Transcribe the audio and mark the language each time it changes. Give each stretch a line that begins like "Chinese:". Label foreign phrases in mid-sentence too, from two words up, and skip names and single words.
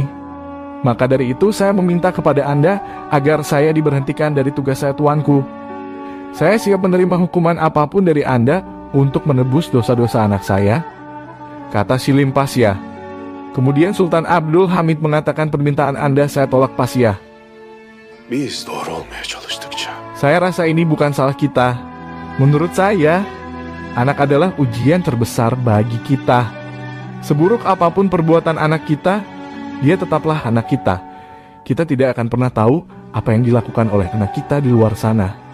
Indonesian: Maka dari itu saya meminta kepada Anda agar saya diberhentikan dari tugas saya, tuanku." Saya siap menerima hukuman apapun dari Anda untuk menebus dosa-dosa anak saya, kata Selim Pasya. Kemudian Sultan Abdul Hamid mengatakan permintaan Anda saya tolak Pasya.
Turkish: Biz doğru olmaya çalıştıkça
Indonesian: Saya rasa ini bukan salah kita. Menurut saya, anak adalah ujian terbesar bagi kita. Seburuk apapun perbuatan anak kita, dia tetaplah anak kita. Kita tidak akan pernah tahu apa yang dilakukan oleh anak kita di luar sana.